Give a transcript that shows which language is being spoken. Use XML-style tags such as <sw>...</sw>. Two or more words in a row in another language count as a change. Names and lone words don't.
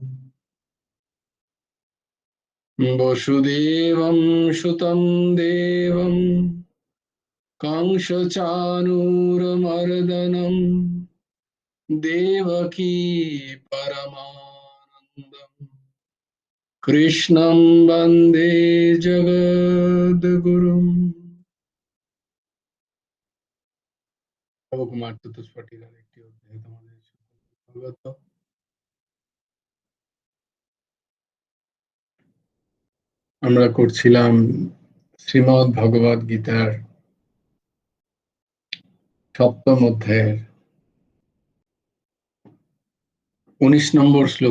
<sa>वसुदेवं सुतं देवं कंसचाणूरमर्दनं देवकी परमानन्दम् कृष्णं वन्दे जगद्गुरुम्।</sa> <bn>কুমার চতুষ্পটিকার একটি অধ্যায় তোমাদের স্বাগত। আমরা করছিলাম শ্রীমদ্ ভগবদ গীতার সপ্তম অধ্যায়ের 19 নম্বর শ্লোক।</bn>